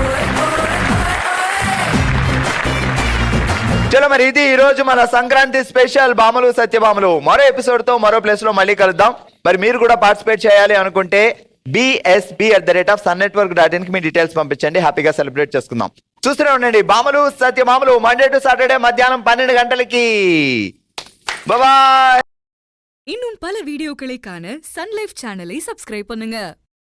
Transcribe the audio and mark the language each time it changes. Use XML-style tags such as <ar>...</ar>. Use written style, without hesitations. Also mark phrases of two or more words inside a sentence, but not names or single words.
<te>చలో మరి ఇది ఈ రోజు మన సంక్రాంతి స్పెషల్ భామలు సత్యభామలు. మరో ఎపిసోడ్ తో మరో ప్లేస్ లో మళ్ళీ కలుద్దాం. మరి మీరు కూడా పార్టిసిపేట్ చేయాలి అనుకుంటే bsb@sunnetwork.in కి మీ డీటెయిల్స్ పంపించండి. హ్యాపీగా సెలబ్రేట్ చేసుకుందాం. చూస్తూనే ఉండండి భామలు సత్యభామలు</te> <en>Monday to Saturday</en> <te>మధ్యాహ్నం 12 గంటలకి. బాయ్.</te> <ta>இன்னும் பல வீடியோக்களை காண சன் லைஃப் சேனலை சப்ஸ்கிரைப் பண்ணுங்க.</ta>